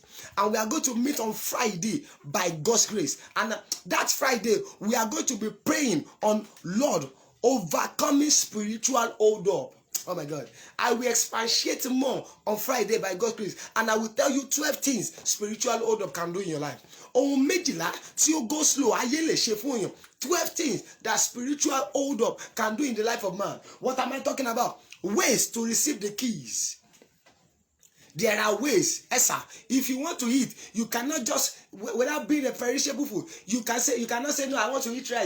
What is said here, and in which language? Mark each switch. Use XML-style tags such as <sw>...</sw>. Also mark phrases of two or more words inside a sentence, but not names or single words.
<en>And we are going to meet on Friday by God's grace. And that Friday, we are going to be praying on Lord, overcoming spiritual hold up. Oh my God. I will expatiate more on Friday by God's grace. And I will tell you 12 things spiritual hold up can do in your life.</en> <yo>Ohun méjìlá tí ó</yo> <en>go slow</en> <yo>ayé lè ṣe fún èèyàn.</yo> <en>12 things that spiritual hold up can do in the life of man. What am I talking about? ways to receive the keys. There are ways. Esa, if you want to eat, you cannot just, without being a perishable food, you cannot say, no, I want to eat rice.</en>